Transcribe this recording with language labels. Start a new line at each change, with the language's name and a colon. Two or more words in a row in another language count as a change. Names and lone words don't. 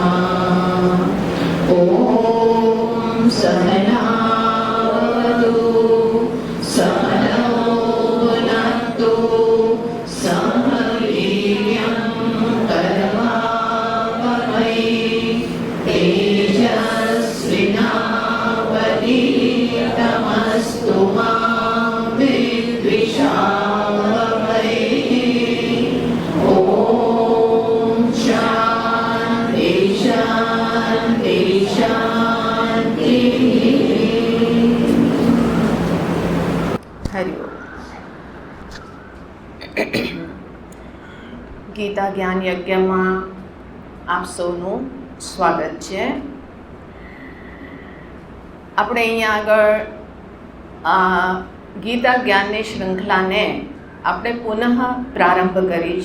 Sanskrit: ॐ सहनावतु सहनौ भुनक्तु सह वीर्यं करवावहै तेजस्विनावधीतमस्तु मा विद्विषावहै। ॐ शान्ति शान्ति शान्तिः। हरि ओम।
Gujarati: ગીતા જ્ઞાન યજ્ઞમાં આપ સૌનું સ્વાગત છે. આપણે અહીંયા આગળ ગીતા જ્ઞાનની શૃંખલાને આપણે પુનઃ પ્રારંભ કરી છે.